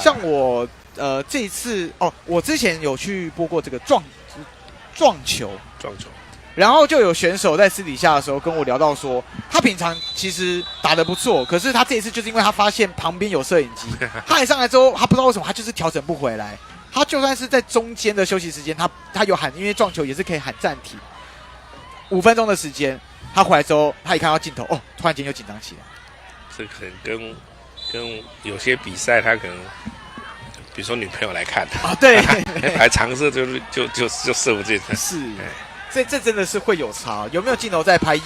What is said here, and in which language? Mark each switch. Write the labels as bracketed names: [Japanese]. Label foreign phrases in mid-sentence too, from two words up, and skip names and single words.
[Chinese] 像我这一次哦，我之前有去播过这个撞球，然后就有选手在私底下的时候跟我聊到说，他平常其实打得不错，可是他这一次就是因为他发现旁边有摄影机，他一上来之后，他不知道为什么他就是调整不回来。他就算是在中间的休息時間，他有喊，因为撞球也是可以喊暂停5 分鐘的時間。他回來之後，他一看到鏡頭，哦，突然間就緊張起來。這可能跟有些比賽，他可能比如說女朋友來看啊，對，還嘗試就射不進。是。這真的是會有差，有沒有鏡頭在拍？